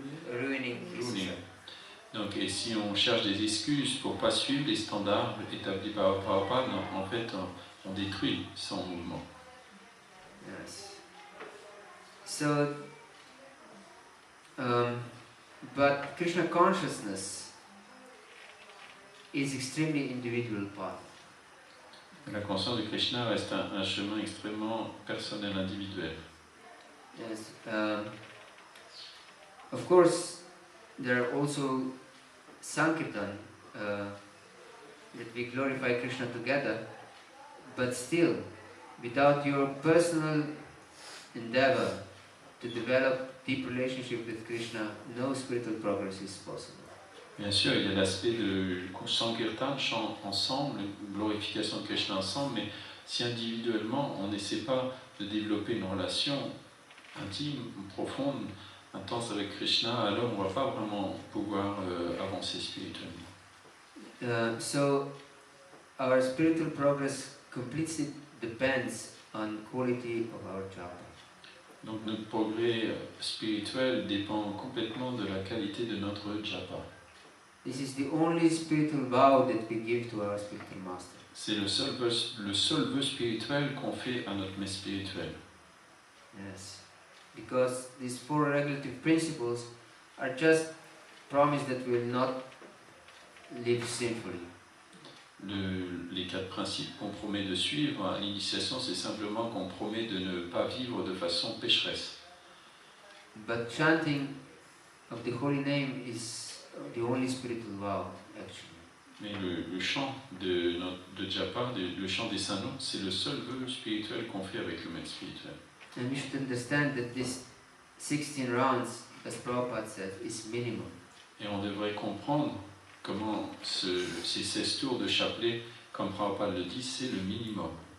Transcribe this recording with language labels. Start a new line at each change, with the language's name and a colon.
English: Ruining his Ruining. society.
French: Donc, et si on cherche des excuses pour ne pas suivre les standards établis par Prabhupada, en fait, on détruit son mouvement.
English: Yes. So, but Krishna consciousness is extremely individual path.
French: La conscience de Krishna reste un chemin extrêmement personnel, individuel.
English: Yes. Of course, there are also Sankirtan that we glorify Krishna together, but still, without your personal endeavor to develop deep relationship with Krishna, no spiritual progress is possible.
French: Bien sûr, il y a l'aspect de Sankirtan, chant ensemble, glorification de Krishna ensemble, mais si individuellement on n'essaie pas de développer une relation intime, profonde, intense avec Krishna, alors on ne va pas vraiment pouvoir avancer spirituellement.
English: So, our spiritual progress completely depends on quality of our japa.
French: Donc notre progrès spirituel dépend complètement de la qualité de notre japa.
English: This is the only spiritual vow that we give to our spiritual master.
French: C'est le seul vœu spirituel qu'on fait à notre maître spirituel.
English: Yes. Because these four regulative principles are just promise that we will not live sinfully.
French: Les 4 principes qu'on promet de suivre à l'initiation, c'est simplement qu'on promet de ne pas vivre de façon pécheresse.
English: But chanting of the holy name is the only spiritual vow, actually.
French: Mais le chant de japa, le chant des saints noms, c'est le seul vœu spirituel qu'on fait avec le maître spirituel.
English: And we should understand that this 16 rounds, as Prabhupada said, is minimum.
French: Et on devrait comprendre comment ces 16 tours de chapelet, comme Prabhupada le dit, c'est le minimum.